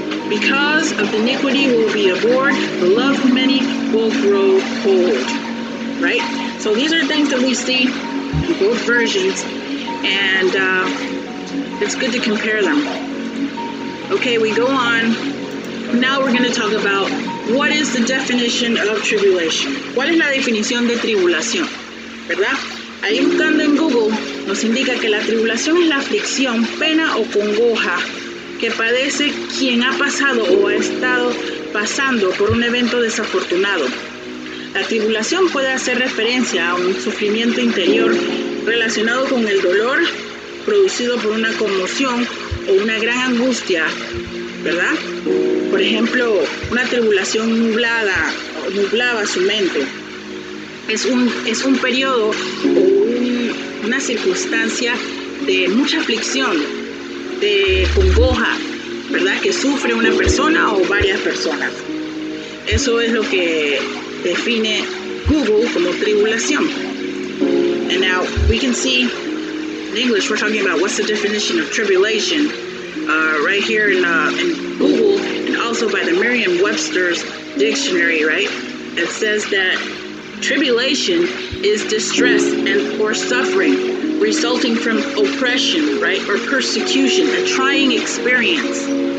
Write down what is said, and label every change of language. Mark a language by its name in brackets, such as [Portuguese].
[English] Because of iniquity will be abhorred, the love of many will grow cold. Right? So these are things that we see in both versions, and it's good to compare them. Okay, we go on. Now we're going to talk about what is the definition of tribulation. [Spanish] ¿Cuál es la definición de tribulación? ¿Verdad? Ahí buscando en Google nos indica que la tribulación es la aflicción, pena o congoja que padece quien ha pasado o ha estado pasando por un evento desafortunado. La tribulación puede hacer referencia a un sufrimiento interior relacionado con el dolor producido por una conmoción o una gran angustia, ¿verdad? Por ejemplo, una tribulación nublaba su mente. Es un periodo o una circunstancia de mucha aflicción, de congoja, ¿verdad? Que sufre una persona o varias personas. Eso es lo que define Google como tribulación. [English] And now we can see in English we're talking about what's the definition of tribulation right here in Google, and also by the Merriam-Webster's dictionary, right? It says that tribulation is distress and or suffering resulting from oppression, right, or persecution, a trying experience.